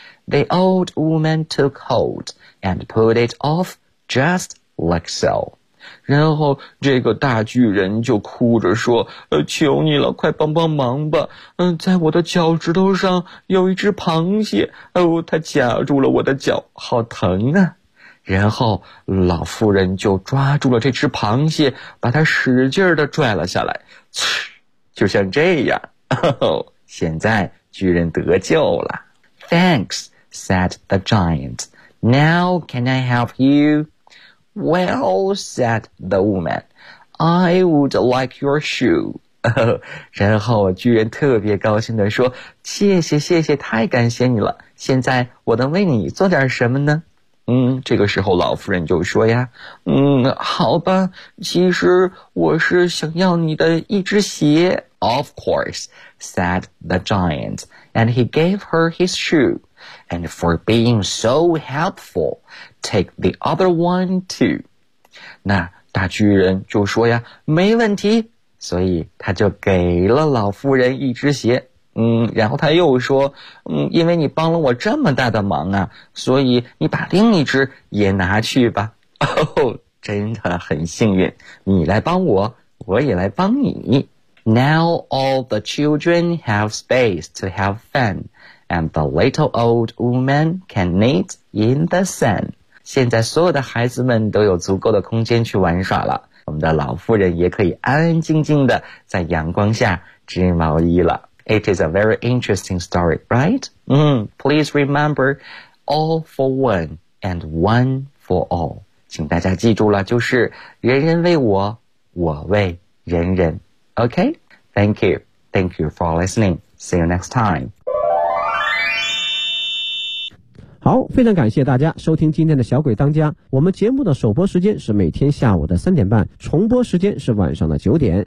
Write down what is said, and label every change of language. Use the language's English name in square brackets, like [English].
[English] The old woman took hold and put it off just like so. [Chinese] 然后这个大巨人就哭着说，求你了，快帮帮忙吧。在我的脚趾头上有一只螃蟹，它夹住了我的脚，好疼啊。然后老妇人就抓住了这只螃蟹，把它使劲地拽了下来，就像这样。现在巨人得救了。 [English] Thanks. said the giant. Now can I help you? Well, said the woman, I would like your shoe. [Chinese] 然后巨人特别高兴地说，谢谢谢谢，太感谢你了，现在我能为你做点什么呢？这个时候老夫人就说呀，好吧，其实我是想要你的一只鞋。 [English] Of course, said the giant, and he gave her his shoe. And for being so helpful, take the other one too. [Chinese] 那大巨人就说呀，没问题，所以他就给了老妇人一只鞋。然后他又说，因为你帮了我这么大的忙啊，所以你把另一只也拿去吧。哦，真的很幸运，你来帮我，我也来帮你。 [English] Now all the children have space to have fun. and the little old woman can knit in the sun. [Chinese] 现在所有的孩子们都有足够的空间去玩耍了，我们的老妇人也可以安安静静地在阳光下织毛衣了。 [English] It is a very interesting story, right? Please remember, all for one and one for all. [Chinese] 请大家记住了，就是人人为我，我为人人。 [English] Okay? Thank you. Thank you for listening. See you next time. [Chinese] 好，非常感谢大家收听今天的小鬼当家。我们节目的首播时间是每天下午的3:30，重播时间是晚上的9:00。